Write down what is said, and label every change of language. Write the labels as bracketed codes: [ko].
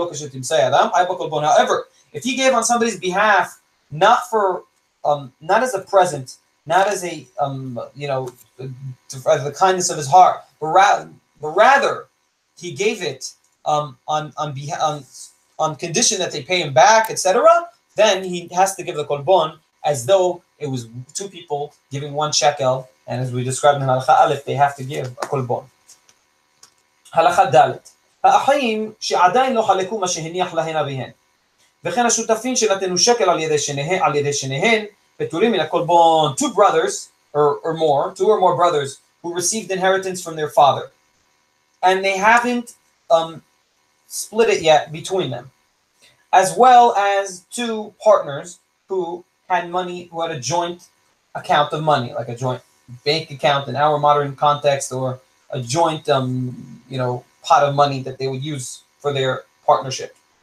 [en] However, if he gave on somebody's behalf, not as a present, not as a for the kindness of his heart, but rather he gave it on condition that they pay him back, etc., then he has to give the kolbon as though it was two people giving one shekel, and as we described in Halacha Aleph, they have to give a kolbon. [he] Halacha Dalet. האחים שעדיין לא חלקו מה שהניח להן אביהן, וכן השותפים שנתנו שקל על ידי שניהן, פטורים מן הקולבון. [en] Two brothers, or two or more brothers, who received inheritance from their father, and they haven't split it yet between them, as well as two partners who had money, who had a joint account of money, like a joint bank account in our modern context, or a joint pot of money that they would use for their partnership.